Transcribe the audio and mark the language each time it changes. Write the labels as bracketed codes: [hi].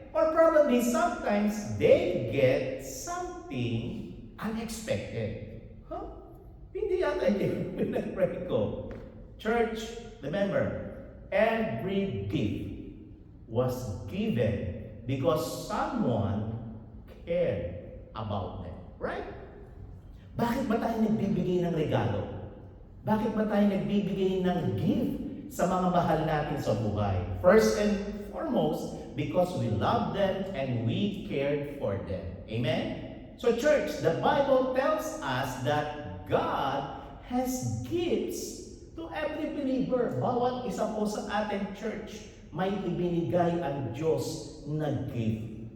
[en] Or probably sometimes they get something unexpected. [tl] Hindi yata yung pinag-pray ko. [en] Church, remember, every gift was given because someone cared about them. Right? [tl] Bakit ba tayo nagbibigay ng regalo? Bakit ba tayo nagbibigay ng gift sa mga mahal natin sa buhay? [en] First and foremost, because we love them and we cared for them. Amen? So church, the Bible tells us that God has gifts to every believer. [tl] Bawat isa po sa ating church, may ibinigay ang Diyos na gift.